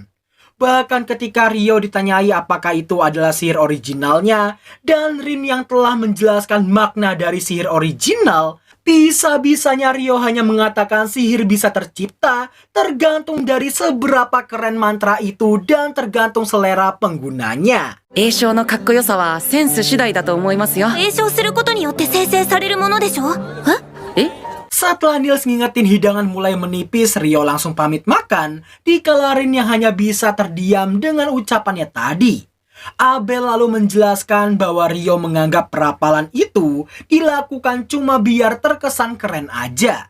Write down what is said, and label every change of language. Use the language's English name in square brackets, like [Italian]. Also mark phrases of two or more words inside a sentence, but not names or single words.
[Indonesian] Bahkan ketika Rio ditanyai apakah itu adalah sihir originalnya, dan Rin yang telah menjelaskan makna dari sihir original, bisa-bisanya Rio hanya mengatakan sihir bisa tercipta tergantung dari seberapa keren mantra itu dan tergantung selera penggunanya. [Japanese] 詠唱のかっこよさはセンス次第だと思いますよ。詠唱することによって生成されるものでしょ？え？え？ [Indonesian] Setelah Niels ngingetin hidangan mulai menipis, Rio langsung pamit makan, dikala Rin yang hanya bisa terdiam dengan ucapannya tadi. Abel lalu menjelaskan bahwa Rio menganggap perapalan itu dilakukan cuma biar terkesan keren aja.